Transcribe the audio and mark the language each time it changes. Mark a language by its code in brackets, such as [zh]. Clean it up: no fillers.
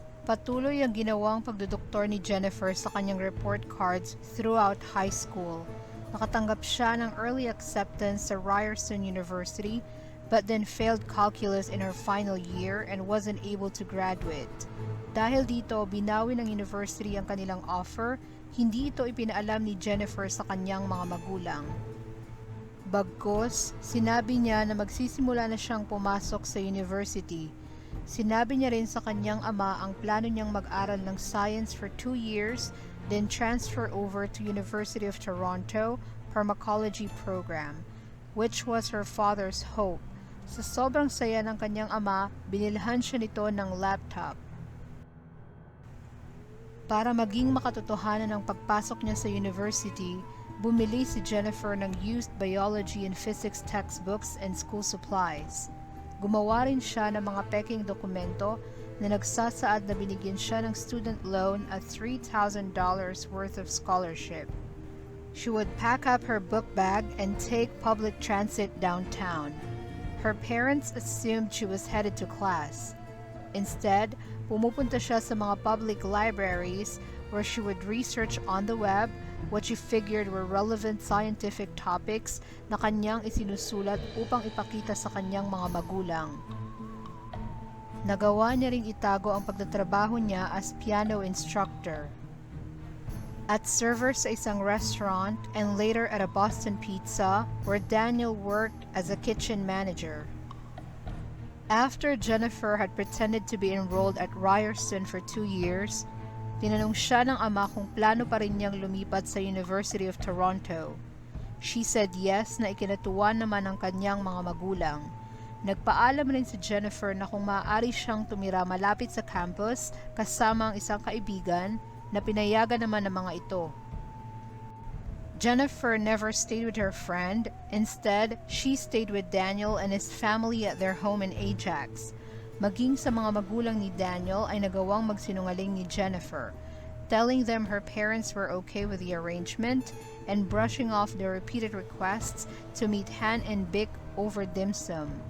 [tl] Patuloy ang ginawang pagdudoktor ni Jennifer sa kanyang report cards [en] throughout high school. [tl] Nakatanggap siya ng [en] early acceptance sa Ryerson University, but then failed calculus in her final year and wasn't able to graduate. [tl] Dahil dito, binawi ng university ang kanilang offer, hindi ito ipinaalam ni Jennifer sa kanyang mga magulang. Bagkus, sinabi niya na magsisimula na siyang pumasok sa university. Sinabi niya rin sa kanyang ama ang plano niyang mag-aral ng [en] science for 2 years, then transfer over to University of Toronto Pharmacology program, which was her father's hope. [tl] Sa sobrang saya ng kanyang ama, binilhan siya nito ng laptop. Para maging makatotohanan ng pagpasok niya sa university, bumili si Jennifer ng [en] used biology and physics textbooks and school supplies. [tl] Gumawa rin siya ng mga peking dokumento na nagsasaad na binigyan siya ng student loan at $3,000 [en] worth of scholarship. She would pack up her book bag and take public transit downtown. Her parents assumed she was headed to class. Instead, [tl] pumupunta siya sa mga [en] public libraries where she would research on the web what she figured were relevant scientific topics [tl] na kanyang isinusulat upang ipakita sa kanyang mga magulang. Nagawa niya ring itago ang pagtatrabaho niya [en] as piano instructor. At server [tl] sa isang [en] restaurant and later at a Boston Pizza where Daniel worked as a kitchen manager. After Jennifer had pretended to be enrolled at Ryerson for 2 years, [tl] tinanong siya ng ama kung plano pa rin niyang lumipat sa University of Toronto. [en] She said yes [tl] na ikinatuwa naman ng kanyang mga magulang. Nagpaalam rin si Jennifer na kung maaari siyang tumira malapit sa campus kasama ang isang kaibigan na pinayagan naman ng mga ito. [en] Jennifer never stayed with her friend. Instead, she stayed with Daniel and his family at their home in Ajax. [tl] Maging sa mga magulang ni Daniel ay nagawang magsinungaling ni Jennifer, [en] telling them her parents were okay with the arrangement and brushing off their repeated requests to meet Han and Vic over dim sum.